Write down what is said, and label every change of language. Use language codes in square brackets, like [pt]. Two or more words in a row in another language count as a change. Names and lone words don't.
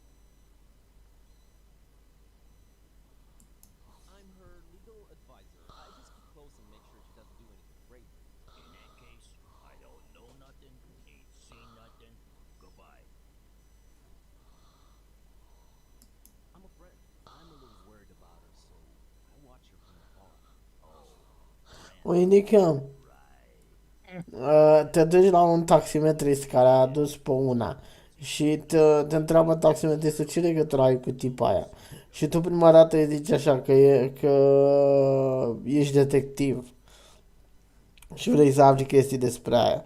[en] I'm her legal advisor. I just keep close and make sure she doesn't do anything crazy. In that case, I don't know nothing, ain't seen nothing. Goodbye. I'm a friend. I'm a little worried about [ro] Indicăm. Te duci la un taximetrist care a adus pe una și te întreabă taximetristul ce legătură ai cu tipa aia. Și tu prima dată îi zici așa că ești detectiv și vrei să afli chestii despre aia.